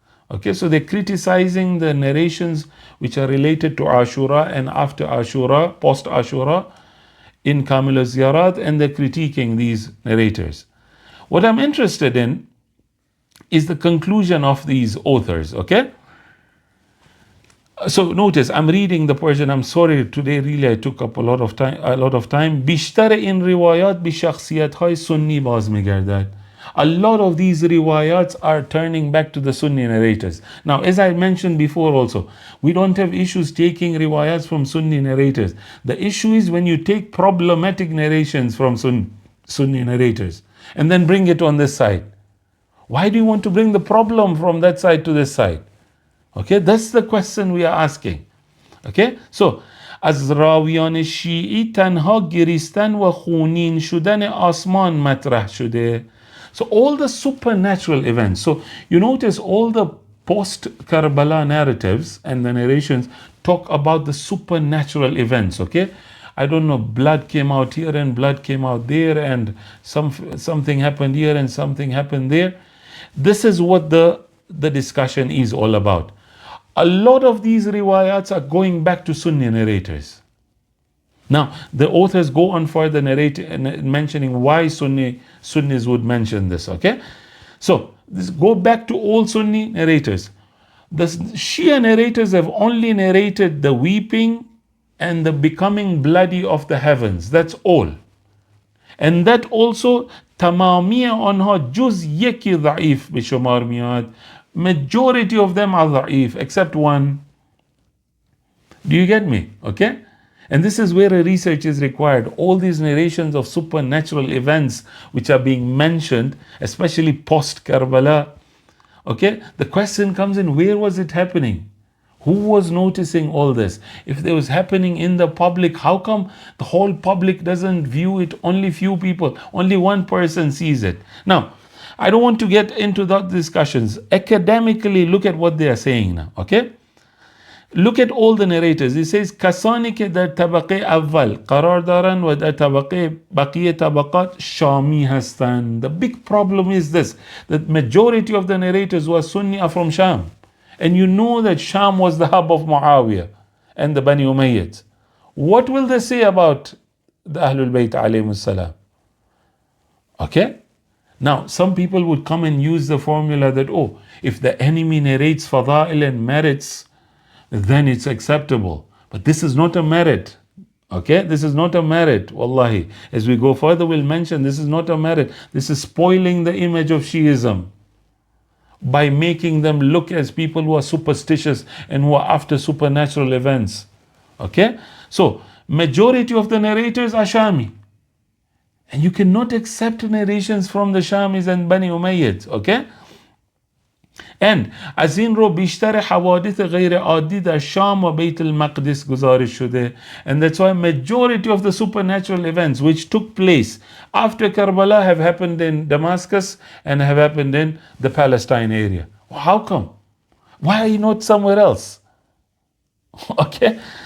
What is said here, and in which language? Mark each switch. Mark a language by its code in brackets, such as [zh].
[en] Okay, so they're criticizing the narrations which are related to Ashura and after Ashura, post Ashura in Kamil al-Ziyarah, and they're critiquing these narrators. What I'm interested in is the conclusion of these authors, okay? So notice, I'm reading the Persian. I'm sorry, today really I took up a lot of time. [fa] بیشتر این روایات به شخصیت‌های سنی باز می‌گردد. [en] A lot of these riwayats are turning back to the Sunni narrators. Now, as I mentioned before also, we don't have issues taking riwayats from Sunni narrators. The issue is when you take problematic narrations from Sunni narrators and then bring it on this side. Why do you want to bring the problem from that side to this side? Okay, that's the question we are asking. Okay, so [fa] از راویان شیعی تنها گریستن و خونین شدن آسمان مطرح شده. [en] So all the supernatural events. So you notice all the post-Karbala narratives and the narrations talk about the supernatural events. Okay, I don't know, blood came out here and blood came out there, and something happened here and something happened there. This is what the discussion is all about. A lot of these riwayats are going back to Sunni narrators. Now, the authors go on further mentioning why Sunnis would mention this, okay? So, this go back to all Sunni narrators. The Shia narrators have only narrated the weeping and the becoming bloody of the heavens. That's all. And that also, [fa] تمامی آنها جز یکی ضعیف به شمار میاد. [en] Majority of them are ضعیف, except one. Do you get me? Okay? And this is where a research is required. All these narrations of supernatural events which are being mentioned, especially post-Karbala, okay? The question comes in, where was it happening? Who was noticing all this? If it was happening in the public, how come the whole public doesn't view it? Only few people, only one person sees it. Now, I don't want to get into that discussions. Academically, look at what they are saying now, okay? Look at all the narrators. It says [fa] کسانی که در طبقه اول قرار دارند و در طبقه بقیه طبقات شامی هستند. [en] The big problem is this, that majority of the narrators who are Sunni are from Sham. And you know that Sham was the hub of Muawiyah and the Bani Umayyads. What will they say about the Ahlul Bayt alayhimus salam? Okay? Now, some people would come and use the formula that, oh, if the enemy narrates fada'il and merits, then it's acceptable. But this is not a merit. Okay? This is not a merit. Wallahi. As we go further, we'll mention this is not a merit. This is spoiling the image of Shiism by making them look as people who are superstitious and who are after supernatural events. Okay? So, majority of the narrators are Shami. And you cannot accept narrations from the Shamis and Bani Umayyads. Okay? And [fa] از این رو بیشتر حوادث غیر عادی در شام و بیت المقدس گزارش شده. [en] And that's why majority of the supernatural events which took place after Karbala have happened in Damascus and have happened in the Palestine area. How come? Why are you not somewhere else? Okay?